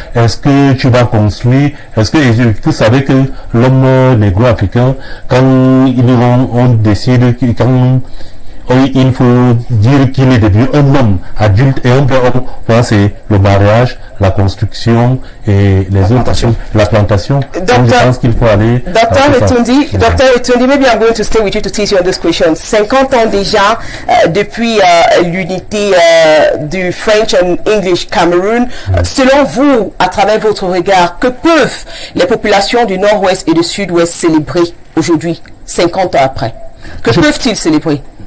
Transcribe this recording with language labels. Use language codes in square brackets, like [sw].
[fr] Est-ce que tu vas construire? Est-ce que vous savez que l'homme négro-africain, quand on décide, quand il faut dire qu'il est devenu un homme adulte et un vrai homme, c'est le mariage, la construction et les autres choses, la plantation. Donc je pense qu'il faut aller... [en] Dr. Etundi, maybe I'm going to stay with you to teach you on this question. [fr] 50 ans déjà depuis l'unité du [en] French and English [fr] Cameroun. Selon vous, à travers votre regard, que peuvent les populations du Nord-Ouest et du Sud-Ouest célébrer aujourd'hui, 50 ans après? Que peuvent-ils célébrer?